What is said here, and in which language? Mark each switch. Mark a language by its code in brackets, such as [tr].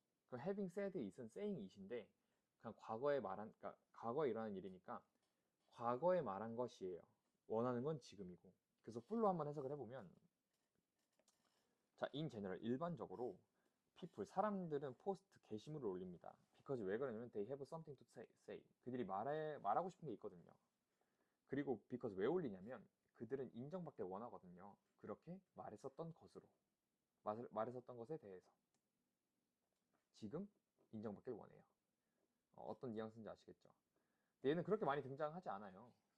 [ko] 그 having said it은 saying it인데 그냥 그러니까 과거에 일어난 일이니까 과거에 말한 것이에요. 원하는 건 지금이고. 그래서 풀로 한번 해석을 해보면 자, [en] in general [ko] 일반적으로 people 사람들은 포스트 게시물을 올립니다. [en] because [ko] 왜 그러냐면 [en] they have something to say. [ko] 그들이 말하고 싶은 게 있거든요. 그리고 because 왜 올리냐면 그들은 인정받길 원하거든요. 그렇게 말했었던 것으로 말했었던 것에 대해서 지금 인정받길 원해요. 어떤 뉘앙스인지 아시겠죠? 근데 얘는 그렇게 많이 등장하지 않아요.